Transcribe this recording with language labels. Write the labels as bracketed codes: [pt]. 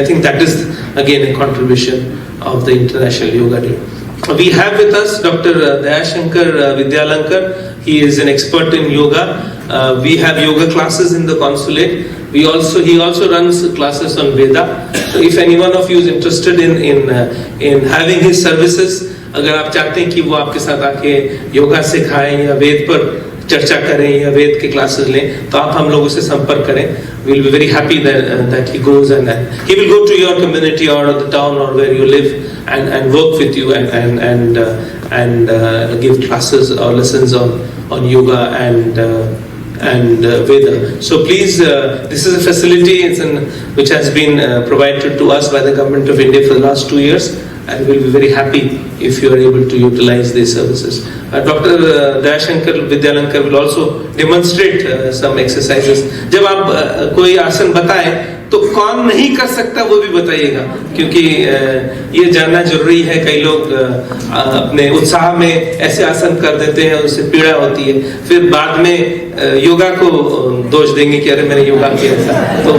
[en] And I think that is, again, a contribution of the International Yoga Day. We have with us Dr. Dayashankar Vidyalankar. He is an expert in yoga. We have yoga classes in the Consulate. He also runs classes on Veda. So if any one of you is interested in having his services, [hi] अगर आप चाहते हैं कि वो आपके साथ आके योगा सिखाएं या वेद पर चर्चा करें या वेद के क्लासेस लें, तो आप हम लोगों से संपर्क करें. [en] We'll be very happy that he goes and he will go to your community or the town or where you live and work with you and give classes or lessons on yoga and Veda. So please, this is a facility which has been provided to us by the Government of India for the last 2 years, and we'll be very happy if you are able to utilize these services. Dr. Dayashankar Vidyalankar will also demonstrate some exercises. [hi] जब आप कोई आसन बताएं तो कौन नहीं कर सकता वो भी बताइएगा, क्योंकि ये जानना जरूरी है. कई लोग अपने उत्साह में ऐसे आसन कर देते हैं, उससे पीड़ा होती है, फिर बाद में योगा को दोष देंगे कि अरे मैंने योगा किया था.